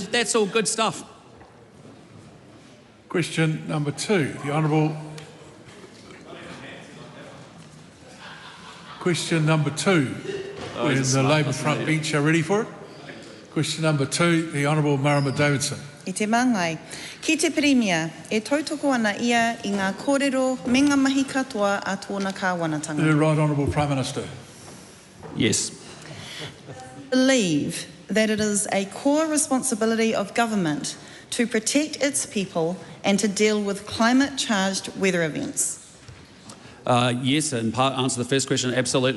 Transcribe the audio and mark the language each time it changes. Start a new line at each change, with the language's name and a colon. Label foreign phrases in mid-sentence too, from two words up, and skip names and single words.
English: That's all good stuff. Question number 2, the Honourable. Question number 2, when the Labour front bench are ready for it. Question number 2, the Honourable Marama Davidson.
Māori: I te mangai. Ki te Premier, e tautoko ana ia I ngā kōrero me ngā mahi katoa a tōna kāwanatanga.
English: The Right Honourable Prime Minister. Yes. Believe that it is a core responsibility of government to protect its people and to deal with climate-charged weather events. Yes, in part answer the first question, absolutely.